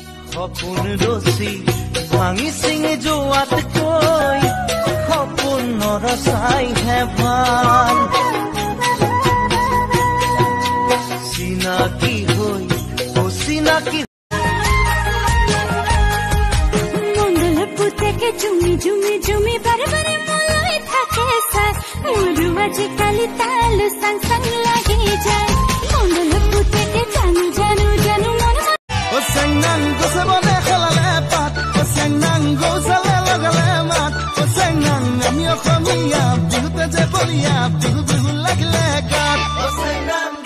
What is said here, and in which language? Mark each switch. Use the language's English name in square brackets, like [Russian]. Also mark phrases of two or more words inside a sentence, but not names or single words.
[Assamese] সপোন ৰচি ভাঙি চিঙি যোৱাতকৈ সপোন নৰচাইহে ভাল চিনাকি হৈ অচিনাকি মণ্ডল পুতেকে জুমি জুমি জুমি বাৰে বাৰে মলৈ থাকে চাই মোৰো আজিকালি তালৈ চাং চাং লাগি যায় মণ্ডল পুতেকে জানো জানো জানো মন [Mising] Senang go sabone khalale pat senang go sale lagale mat senang amio khamiya bihu te bolia bihu bihu lagle kat senang